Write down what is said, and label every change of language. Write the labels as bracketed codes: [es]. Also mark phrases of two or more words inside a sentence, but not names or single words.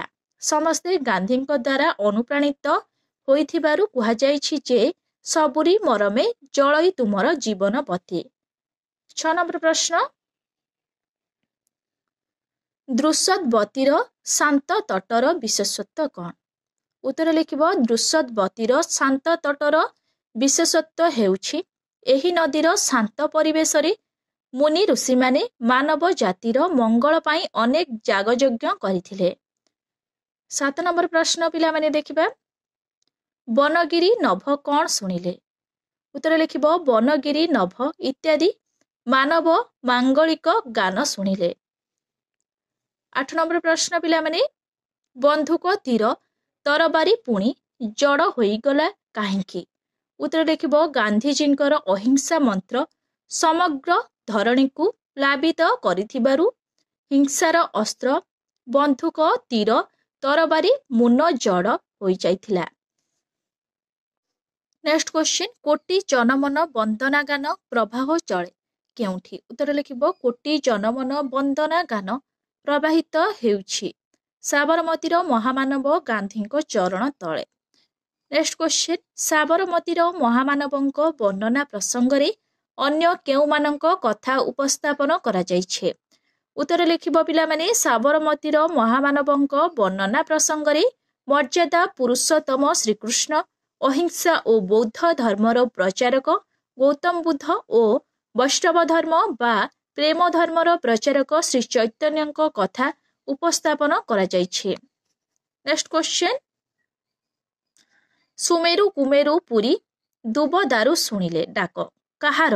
[or] ସମସ୍ତେ ଗାନ୍ଧୀଙ୍କ ଦ୍ୱାରା ଅନୁପ୍ରାଣିତ ହୋଇଥିବାରୁ କୁହାଯାଇଛି ଯେ ସବୁରି ମରମେ ଜଳଇ ତୁମର ଜୀବନବତୀ। 6 ନମ୍ବର ପ୍ରଶ୍ନ, ଦୃଶ୍ୟବତୀର ଶାନ୍ତ ତଟର ବିଶେଷତ୍ୱ କ'ଣ? ଉତ୍ତର ଲିଖିବ ଦୃଶ୍ୟବତୀର ଶାନ୍ତ ତଟର ବିଶେଷତ୍ୱ ହେଉଛି ଏହି ନଦୀର ଶାନ୍ତ ପରିବେଶ ମୁନି ଋଷି ମାନେ ମାନବ ଜାତିର ମଙ୍ଗଳ ପାଇଁ ଅନେକ ଯାଗଯଜ୍ଞ କରଥିଲେ। 7 ନମ୍ବର ପ୍ରଶ୍ନ ପିଲା ମାନେ ଦେଖିବା ବନଗିରି ନଭ କଉଣ ଶୁଣିଲେ। ଉତ୍ତର ଲିଖିବ ବନଗିରି ନଭ ଇତ୍ୟାଦି ମାନବ ମାଙ୍ଗଳିକ ଗାନ ଶୁଣିଲେ। 8 ନମ୍ବର ପ୍ରଶ୍ନ ପିଲା ମାନେ ବନ୍ଧୁକ ତୀର ତରବାରୀ ପୁଣି ଜଡ଼ ହୋଇଗଲା କାହିଁକି। ଉତ୍ତର ଲିଖିବ ଗାନ୍ଧୀଜୀଙ୍କର ଅହିଂସା ମନ୍ତ୍ର ସମଗ୍ର ଧରଣୀ କୁ ପ୍ଲାବିତ କରିଥିବାରୁ ହିଂସାର ଅସ୍ତ୍ର ବନ୍ଧୁକ ତୀର ତରବାରୀ ମୁନ ଜଡ଼ ହୋଇ ଯାଇଥିଲା। [en] next question [or] କୋଟି ଜନମନ ବନ୍ଦନା ଗାନ ପ୍ରବାହ ଚଲେ କେଉଁଠି। ଉତ୍ତର ଲିଖିବ କୋଟି ଜନମନ ବନ୍ଦନା ଗାନ ପ୍ରବାହିତ ହେଉଛି ସାବରମତୀର ମହାମାନବ ଗାନ୍ଧୀଙ୍କ ଚରଣ ତଳେ। [en] next question [or] ସାବରମତୀର ମହାମାନବଙ୍କ ବର୍ଣ୍ଣନା ପ୍ରସଙ୍ଗରେ ଅନ୍ୟ କେଉଁମାନଙ୍କ କଥା ଉପସ୍ଥାପନ କରା ଯାଇଛି। ଉତ୍ତର ଲିଖିବ ପିଲା ମାନେ ସାବରମତୀର ମହାମାନବଙ୍କ ବର୍ଣ୍ଣନା ପ୍ରସଙ୍ଗରେ ମର୍ଯ୍ୟାଦା ପୁରୁଷୋତ୍ତମ ଶ୍ରୀକୃଷ୍ଣ ଅହିଂସା ଓ ବୌଦ୍ଧ ଧର୍ମର ପ୍ରଚାରକ ଗୌତମ ବୁଦ୍ଧ ଓ ବୈଷ୍ଣବ ଧର୍ମ ବା ପ୍ରେମ ଧର୍ମର ପ୍ରଚାରକ ଶ୍ରୀ ଚୈତନ୍ୟଙ୍କ କଥା ଉପସ୍ଥାପନ କରା ଯାଇଛି। [en] next question [or] ସୁମେରୁ କୁମେରୁ ପୁରୀ ଦୁବ ଦାରୁ ଶୁଣିଲେ ଡାକ କାହାର।